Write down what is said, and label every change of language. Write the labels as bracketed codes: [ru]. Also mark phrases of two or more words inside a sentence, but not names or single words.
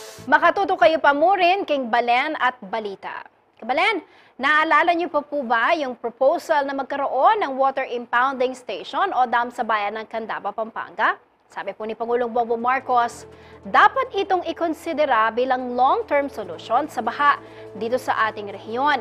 [pam] Makatuto kayo pa mo rin king Balen at Balita. Balen, [tl] naalala niyo pa po ba yung proposal na magkaroon ng [en] water impounding station [tl] o dam sa bayan ng Candaba, Pampanga? Sabi po ni Pangulong Bongbong Marcos, dapat itong ikonsidera bilang [en] long-term solution [tl] sa baha dito sa ating rehiyon.